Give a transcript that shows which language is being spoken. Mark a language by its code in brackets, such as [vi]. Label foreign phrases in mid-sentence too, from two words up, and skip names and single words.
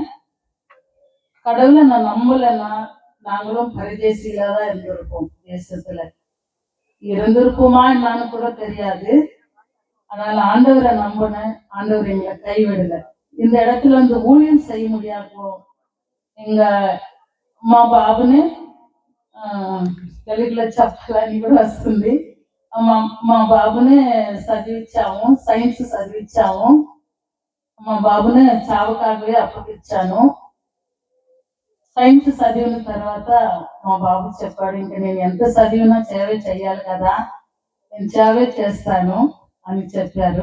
[ta] கடவுளை நான் நம்பலன்னா நாங்களும் பரதேசிகளா தான் இருந்திருப்போம். தேசத்துல இருந்திருப்போமா என்னன்னு கூட தெரியாது. அதனால ஆண்டவரை நம்பினேன். ஆண்டவர் எங்களை கைவிடல. இந்த இடத்துல வந்து ஊழியம் செய்ய முடியாதோ எங்க [te] మా బాబుని తెలుగులో చెప్పాలని కూడా వస్తుంది. మా బాబుని చదివించాము, సైన్స్ చదివించాము. మా బాబుని చావకాగే అప్పగించాను. సైన్స్ చదివిన తర్వాత మా బాబు చెప్పాడు, ఇంకా నేను ఎంత చదివినా సేవే చెయ్యాలి కదా, నేను సేవే చేస్తాను అని చెప్పారు.